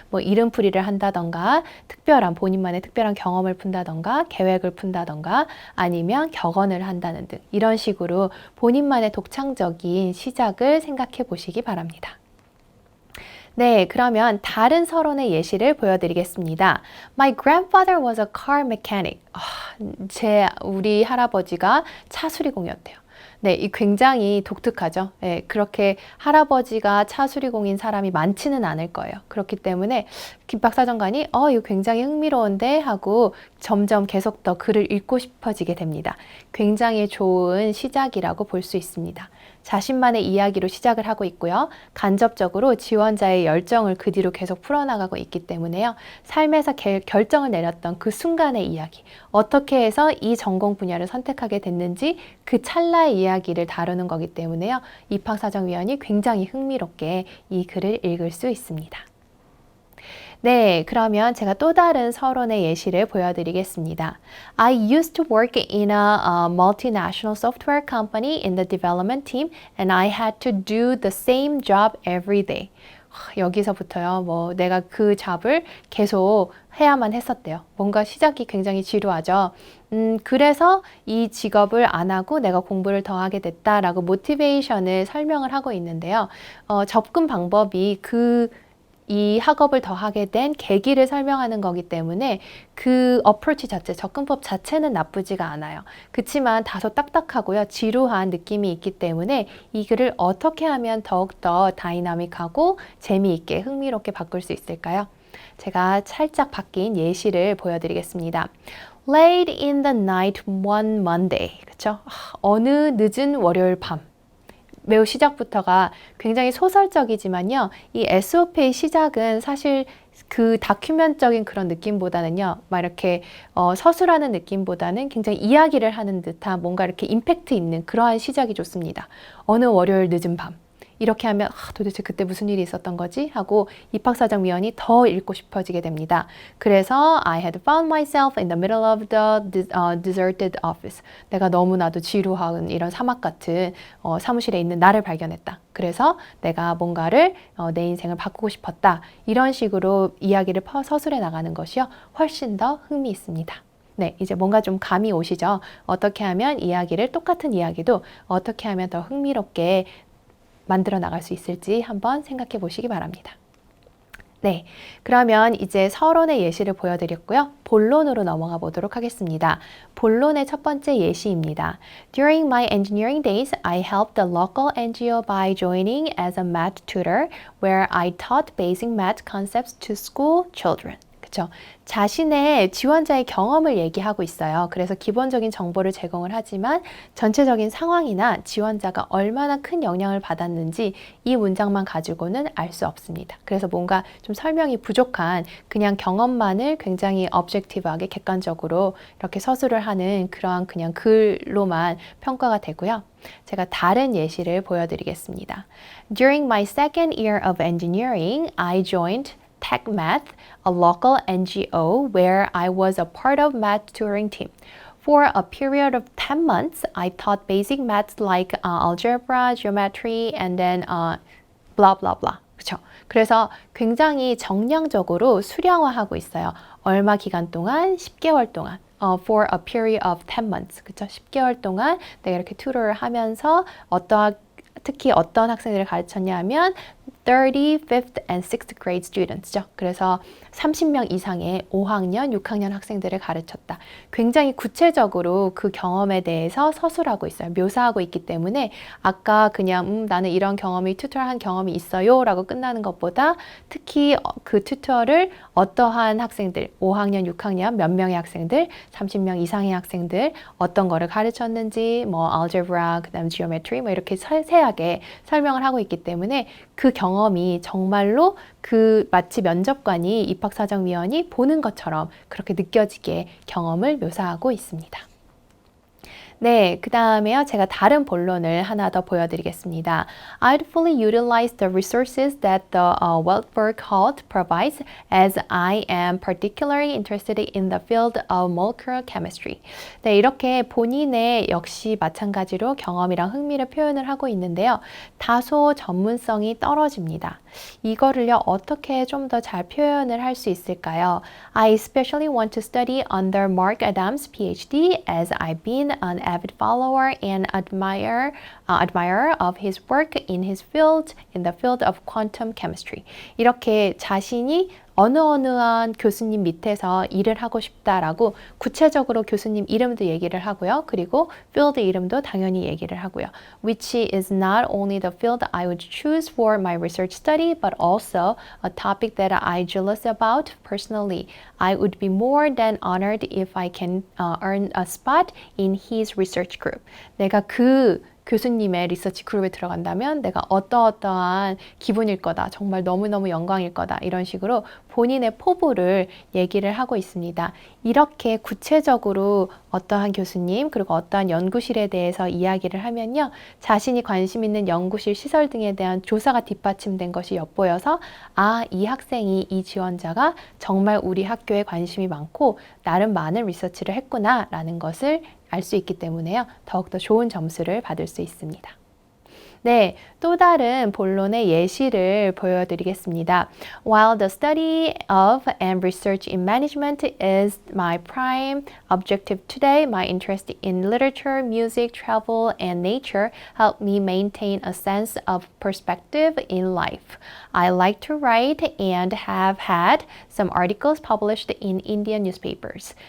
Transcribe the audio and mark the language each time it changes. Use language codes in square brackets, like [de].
[ko] 이름풀이를 한다던가, 본인만의 특별한 경험을 푼다던가, 계획을 푼다던가, 아니면 격언을 한다는 등 이런 식으로 본인만의 독창적인 시작을 생각해 보시기 바랍니다. 네, 그러면 다른 서론의 예시를 보여드리겠습니다. [en] My grandfather was a car mechanic. [ko] 우리 할아버지가 차 수리공이었대요. 네, 이 굉장히 독특하죠. 네, 그렇게 할아버지가 차 수리공인 사람이 많지는 않을 거예요. 그렇기 때문에 김박사정관이 이거 굉장히 흥미로운데 하고 점점 계속 더 글을 읽고 싶어지게 됩니다. 굉장히 좋은 시작이라고 볼 수 있습니다. 자신만의 이야기로 시작을 하고 있고요. 간접적으로 지원자의 열정을 그 뒤로 계속 풀어나가고 있기 때문에요. 삶에서 결정을 내렸던 그 순간의 이야기, 어떻게 해서 이 전공 분야를 선택하게 됐는지 그 찰나의 이야기를 다루는 거기 때문에요. 입학사정위원이 굉장히 흥미롭게 이 글을 읽을 수 있습니다. 네, 그러면 제가 또 다른 서론의 예시를 보여드리겠습니다. [en] I used to work in a multinational software company in the development team and I had to do the same job every day. [ko] 여기서부터요, 내가 그 잡을 계속 해야만 했었대요. 뭔가 시작이 굉장히 지루하죠. 그래서 이 직업을 안 하고 내가 공부를 더 하게 됐다라고 모티베이션을 설명을 하고 있는데요. 접근 방법이 이 학업을 더 하게 된 계기를 설명하는 거기 때문에 그 어프로치 자체, 접근법 자체는 나쁘지가 않아요. 그치만 다소 딱딱하고요, 지루한 느낌이 있기 때문에 이 글을 어떻게 하면 더욱더 다이나믹하고 재미있게 흥미롭게 바꿀 수 있을까요? 제가 살짝 바뀐 예시를 보여드리겠습니다. [en] Late in the night one Monday. [ko] 그쵸? 어느 늦은 월요일 밤. 매우 시작부터가 굉장히 소설적이지만요. 이 SOP의 시작은 사실 그 다큐멘적인 그런 느낌보다는요, 이렇게 서술하는 느낌보다는 굉장히 이야기를 하는 듯한 뭔가 이렇게 임팩트 있는 그러한 시작이 좋습니다. 어느 월요일 늦은 밤. 이렇게 하면 도대체 그때 무슨 일이 있었던 거지? 하고 입학사정위원이 더 읽고 싶어지게 됩니다. 그래서 [en] I had found myself in the middle of the deserted office. [ko] 내가 너무나도 지루한 이런 사막 같은 사무실에 있는 나를 발견했다. 그래서 내가 뭔가를 내 인생을 바꾸고 싶었다. 이런 식으로 이야기를 서술해 나가는 것이요, 훨씬 더 흥미있습니다. 네, 이제 뭔가 좀 감이 오시죠? 어떻게 하면 똑같은 이야기도 어떻게 하면 더 흥미롭게 만들어 나갈 수 있을지 한번 생각해 보시기 바랍니다. 네, 그러면 이제 서론의 예시를 보여드렸고요. 본론으로 넘어가 보도록 하겠습니다. 본론의 첫 번째 예시입니다. [en] During my engineering days, I helped the local NGO by joining as a math tutor, where I taught basic math concepts to school children. [ko] 그쵸? 자신의 지원자의 경험을 얘기하고 있어요. 그래서 기본적인 정보를 제공을 하지만 전체적인 상황이나 지원자가 얼마나 큰 영향을 받았는지 이 문장만 가지고는 알 수 없습니다. 그래서 뭔가 좀 설명이 부족한 그냥 경험만을 굉장히 objective하게 객관적으로 이렇게 서술을 하는 그러한 그냥 글로만 평가가 되고요. 제가 다른 예시를 보여드리겠습니다. [en] During my second year of engineering, I joined TechMath, a local NGO where I was a part of math tutoring team. For a period of 10 months, I taught basic maths like algebra, geometry, and then blah blah blah. [ko] 그렇죠? 그래서 굉장히 정량적으로 수량화하고 있어요. 얼마 기간 동안? 10개월 동안. [en] For a period of 10 months. [ko] 그렇죠? 10개월 동안 내가 이렇게 튜터를 하면서 특히 어떤 학생들을 가르쳤냐 하면 30, [en] 5th and 6th grade students [ko] 죠. 그래서 30명 이상의 5학년, 6학년 학생들을 가르쳤다. 굉장히 구체적으로 그 경험에 대해서 서술하고 있어요. 묘사하고 있기 때문에 아까 그냥 나는 이런 튜터한 경험이 있어요 라고 끝나는 것보다 특히 그 튜터를 어떠한 학생들, 5학년, 6학년 몇 명의 학생들, 30명 이상의 학생들 어떤 거를 가르쳤는지 뭐 algebra, 그다음 geometry 뭐 이렇게 세세하게 설명을 하고 있기 때문에 그 경험이 정말로 그 마치 면접관이 입학사정위원이 보는 것처럼 그렇게 느껴지게 경험을 묘사하고 있습니다. 네, 그 다음에요. 제가 다른 본론을 하나 더 보여드리겠습니다. [en] I'd fully utilize the resources that the Weltberg Halt provides as I am particularly interested in the field of molecular chemistry. [ko] 네, 이렇게 본인의 역시 마찬가지로 경험이랑 흥미를 표현을 하고 있는데요. 다소 전문성이 떨어집니다. 이거를요, 어떻게 좀 더 잘 표현을 할 수 있을까요? [en] I especially want to study under Mark Adams, PhD, as I've been an avid follower and admirer of his work in the field of quantum chemistry. [ko] 이렇게 자신이 어느한 교수님 밑에서 일을 하고 싶다라고 구체적으로 교수님 이름도 얘기를 하고요. 그리고 field 이름도 당연히 얘기를 하고요. [en] Which is not only the field I would choose for my research study, but also a topic that I'm jealous about personally. I would be more than honored if I can earn a spot in his research group. [ko] 내가 그 교수님의 리서치 그룹에 들어간다면 내가 어떠한 기분일 거다. 정말 너무너무 영광일 거다. 이런 식으로 본인의 포부를 얘기를 하고 있습니다. 이렇게 구체적으로 어떠한 교수님 그리고 어떠한 연구실에 대해서 이야기를 하면요. 자신이 관심 있는 연구실 시설 등에 대한 조사가 뒷받침된 것이 엿보여서 이 학생이 이 지원자가 정말 우리 학교에 관심이 많고 나름 많은 리서치를 했구나 라는 것을 알 수 있기 때문에요. 더욱더 좋은 점수를 받을 수 있습니다. 네, 또 다른 본론의 예시를 보여드리겠습니다. [en] While the study of and research in management is my prime objective today, my interest in literature, music, travel, and nature help me maintain a sense of perspective in life. I like to write and have had some articles published in Indian newspapers.